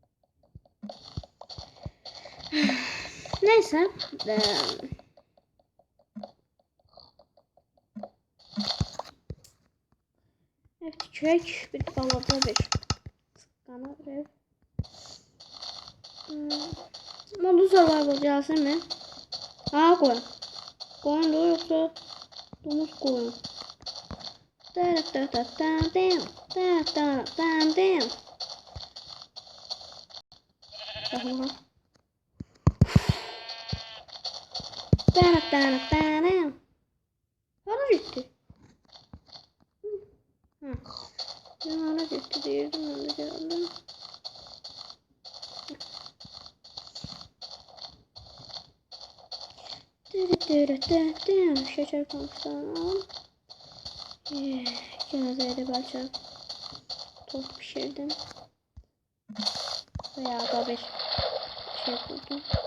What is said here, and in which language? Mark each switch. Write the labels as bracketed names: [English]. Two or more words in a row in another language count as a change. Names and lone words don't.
[Azerbaijani] Neyse. Ev tikək, bir balaca bir sıqqana bir ev. Modu survival gəlsin mi? Ha, qoyun. Qoyun da yoxsa domuz qoyun. Hara gitti? Hara gitti deyirdim, mən də gəldim. [Turkish] Şeker kampüsten alalım. Cenazeye de belki tost pişirdim. Veya da bir şey buldum.